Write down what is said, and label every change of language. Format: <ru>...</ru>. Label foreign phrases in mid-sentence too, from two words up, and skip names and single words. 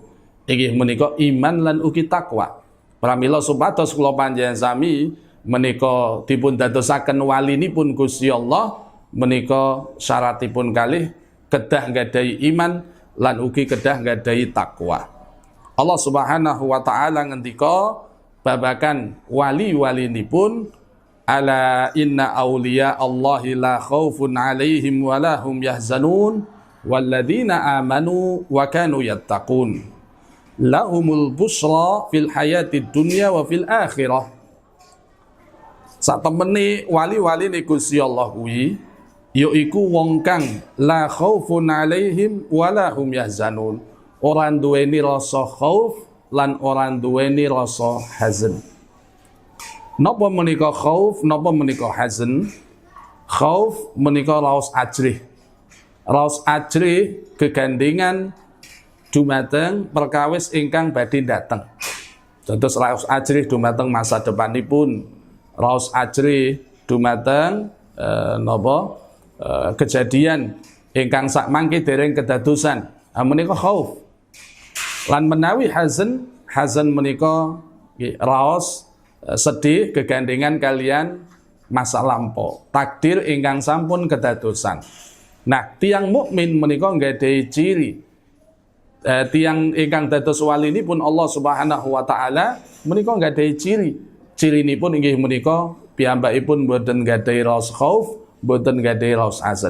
<jv>Inggih menika iman lan ugi takwa. Pramila supados kula panjenengan sami menika dipun dadosaken walinipun Gusti Allah menika syaratipun kalih kedah nggadahi iman lan ugi kedah nggadahi takwa.</jv> <ar>الله سبحانه وتعالى</ar> <jv>ngendika babakan wali-walinipun,</jv> <ar>ألا إن أولياء الله لا خوف عليهم ولا هم يحزنون والذين آمنوا وكانوا يتقون لهم البشرى في الحياة الدنيا وفي الآخرة.</ar> <jv>Satemene wali-wali ni Gusti Allah kuwi yaiku wong kang</jv> <ar>لا خوف عليهم ولا هم يحزنون,</ar> <jv>ora duweni rasa khauf lan ora duweni rasa hazan. Napa menika khauf, napa menika hazan? Khauf menika raos ajrih. Raos ajrih gegandengan dumateng perkawis ingkang badhe dateng. Dados raos ajrih dumateng masa depanipun. Raos ajrih dumateng kejadian ingkang sakmangke dereng kedadosan. Menika khauf. Lan menawi hazan menika raos sedih gegandengan kalian masa lampau, takdir ingkang sampun kedadosan. Nah, tiang mukmin menika nggadahi ciri. Tiang ingkang dados walinipun</jv> <ar>الله سبحانه وتعالى</ar> <jv>menika nggadahi ciri. Cirinipun inggih menika piyambakipun boten nggadahi raos khauf, boten nggadahi raos hazan.</jv>